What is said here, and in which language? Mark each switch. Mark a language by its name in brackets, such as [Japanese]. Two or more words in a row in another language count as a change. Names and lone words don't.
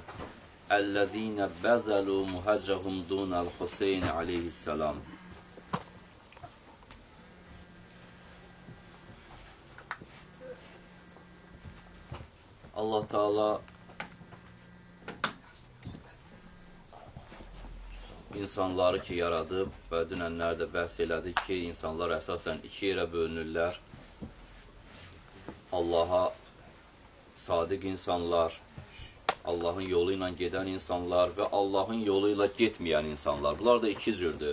[Arabic] اَلَّذ۪ينَ بَذَلُوا مُهَجَّهُمْ دُونَ الْحُسَيْنِ aleyhisselam. [Azerbaijani] Allah Teala insanları ki yaradıb və dünənlər də bəhs elədik ki, insanlar əsasən iki yerə bölünürlər. Allaha sadiq insanlar, Allahın yolu ilə gedən insanlar və Allahın yolu ilə getməyən insanlar. Bunlar da iki cürdür.